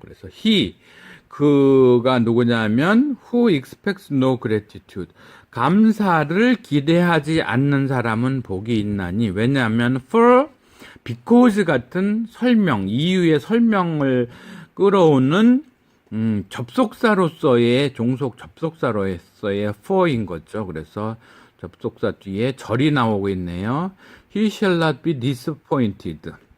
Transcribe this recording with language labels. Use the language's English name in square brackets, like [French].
[Korean] 그래서 그가 누구냐면 [English] who expects no gratitude. [Korean] 감사를 기대하지 않는 사람은 복이 있나니. 왜냐하면 for, because 같은 설명, 이유의 설명을 끌어오는 접속사로서의 종속 접속사로서의 for인 거죠. 그래서 접속사 뒤에 절이 나오고 있네요. [English] He shall not be disappointed.